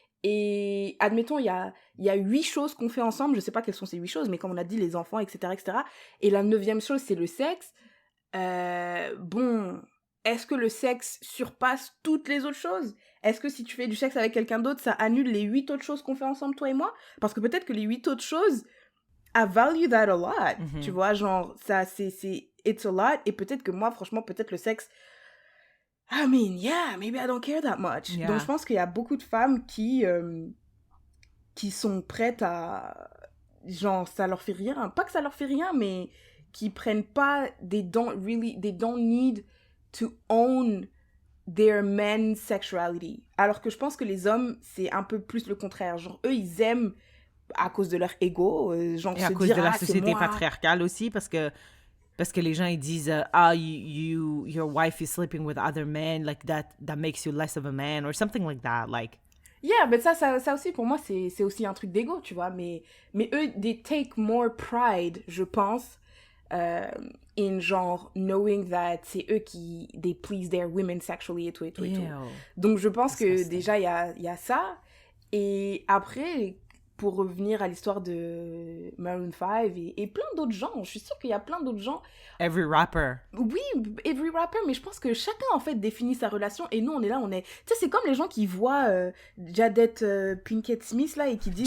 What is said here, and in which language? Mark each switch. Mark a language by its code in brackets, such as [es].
[fr] Et admettons, il y a 8 choses qu'on fait ensemble, je sais pas quelles sont ces 8 choses, mais comme on a dit, les enfants, etc., etc. Et la 9e chose, c'est le sexe. Bon, est-ce que le sexe surpasse toutes les autres choses? Est-ce que si tu fais du sexe avec quelqu'un d'autre, ça annule les 8 autres choses qu'on fait ensemble, toi et moi? Parce que peut-être que les 8 autres choses, [en] I value that a lot. [fr] Tu vois, genre, ça, [en] it's a lot. [fr] Et peut-être que moi, franchement, peut-être le sexe, [en] I mean, yeah, maybe I don't care that much. Yeah. [fr] Donc, je pense qu'il y a beaucoup de femmes qui sont prêtes à, genre, ça leur fait rien. Pas que ça leur fait rien, mais qui prennent pas, [en] they don't need to own their men's sexuality. [fr] Alors que je pense que les hommes, c'est un peu plus le contraire. Genre, eux, ils aiment à cause de leur ego. Genre, et à cause de la société patriarcale aussi, parce que les gens, ils disent [en] your wife is sleeping with other men, like that makes you less of a man, or something like that, like... [fr] Yeah, mais ça aussi, pour moi, c'est aussi un truc d'ego, tu vois. Mais eux, [en] they take more pride, [fr] je pense, [en] in genre knowing that [fr] c'est eux qui [en] they please their women sexually [fr] et tout. Donc je pense que déjà il y a ça. Et après, pour revenir à l'histoire de Maroon 5 et plein d'autres gens, je suis sûre qu'il y a plein d'autres gens. [en] Every rapper. [fr] Oui, [en] every rapper, [fr] mais je pense que chacun en fait définit sa relation et nous on est là, tu sais, c'est comme les gens qui voient Jada Pinkett Smith là et qui disent